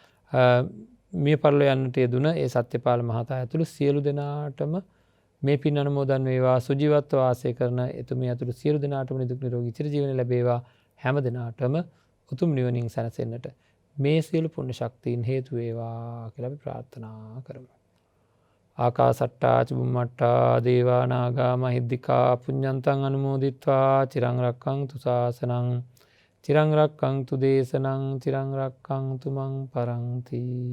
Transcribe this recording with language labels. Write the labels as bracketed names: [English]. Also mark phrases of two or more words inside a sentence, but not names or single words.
[Sinhala] මේ පරලෝ යන්නට යෙදුන ඒ සත්‍යපාල මහතා ඇතුළු සියලු දෙනාටම මේ පින් අනුමෝදන් වේවා. සුජීවත්ව වාසය කරන එතුමිය ඇතුළු සියලු දෙනාටම නිදුක් නිරෝගී චිරජීවනය ලැබේවා. හැම දිනාටම උතුම් නිවනින් සැනසෙන්නට මේ සියලු පුණ්‍ය ශක්තියින් හේතු වේවා කියලා අපි ප්‍රාර්ථනා කරමු. [Pali] ආකාසට්ටා චුම්මට්ටා දේවා නාග මහිද්దికා පුඤ්ඤන්තං අනුමෝදිත්වා චිරං රක්ඛන්තු ශාසනං චිරං රක්ඛන්තු දේශනං චිරං රක්ඛන්තු මං පරන්ති.